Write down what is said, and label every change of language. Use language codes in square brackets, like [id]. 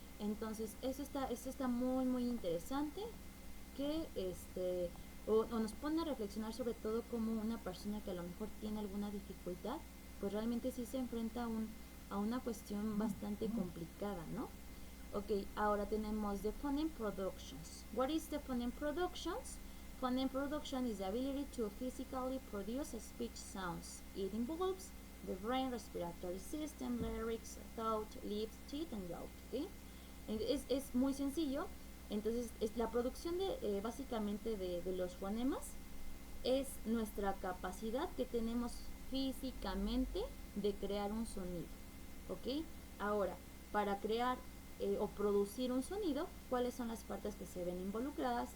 [es] Entonces, esto está muy, muy interesante, que o nos pone a reflexionar sobre todo como una persona que a lo mejor tiene alguna dificultad, pues realmente sí se enfrenta a una cuestión bastante complicada, ¿no? Ok, ahora tenemos [en] the phoneme productions. What is the phoneme productions? Phoneme production is the ability to physically produce speech sounds. It involves the brain, respiratory system, lyrics, thought, lips, teeth, and mouth. [es] ¿Okay? Es muy sencillo. Entonces, la producción básicamente de los fonemas es nuestra capacidad que tenemos físicamente de crear un sonido. ¿Ok? Ahora, para crear o producir un sonido, ¿cuáles son las partes que se ven involucradas?